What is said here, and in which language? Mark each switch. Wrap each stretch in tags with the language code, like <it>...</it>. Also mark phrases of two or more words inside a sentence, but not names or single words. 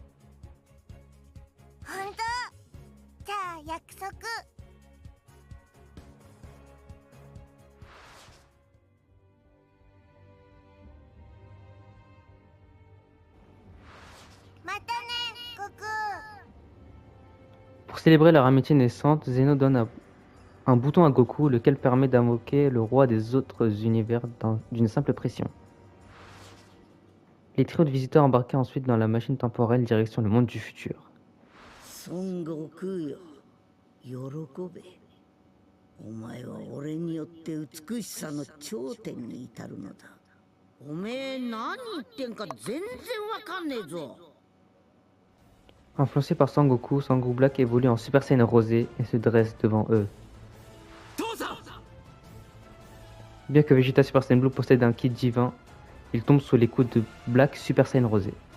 <ja>ほんと？じゃあ約束。またね、悟空。</ja> <fr>Pour célébrer leur amitié naissante, Zeno donne un bouton à Goku, lequel permet d'invoquer le roi des autres univers d'une simple pression. Les trios de visiteurs embarquaient ensuite dans la machine temporelle direction le monde du futur.</fr> <ja>Son Goku よ、喜べ。お前は俺によって美しさの頂点に至るのだ。おめえ何言ってんか全然わかんねえぞ。</ja> <fr>Influencé par Sangoku, Sangoku Black évolue en Super Saiyan Rosé et se dresse devant eux. Bien que Vegeta Super Saiyan Blue possède un ki divin, il tombe sous les coups de Black Super Saiyan Rosé.</fr>